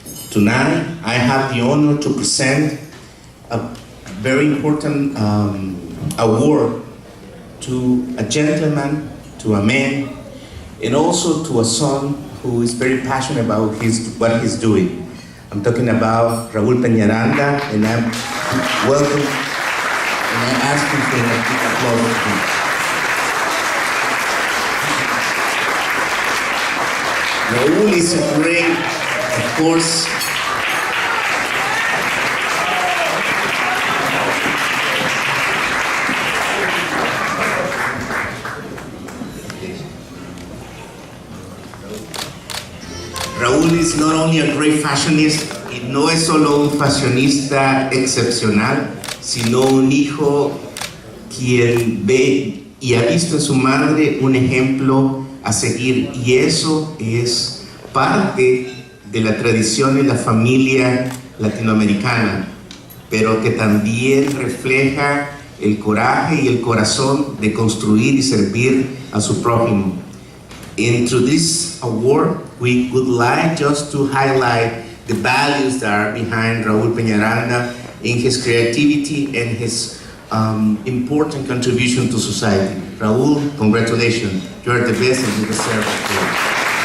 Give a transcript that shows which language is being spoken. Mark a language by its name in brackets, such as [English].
[English] Tonight, I have the honor to present a very important award to a gentleman, to a man, and also to a son who is very passionate about what he's doing. I'm talking about Raúl Peñaranda, and I'm welcome, and I ask you for a big applause, please. Raúl is a great, of course, Raúl is not only a great fashionista, [Spanish] y no es solo un fashionista excepcional, sino un hijo quien ve y ha visto en su madre un ejemplo a seguir, y eso es parte de la tradición de la familia latinoamericana, pero que también refleja el coraje y el corazón de construir y servir a su prójimo. [English] And through this award, we would like just to highlight the values that are behind Raúl Peñaranda in his creativity and his important contribution to society. Raúl, congratulations. You are the best and you deserve it.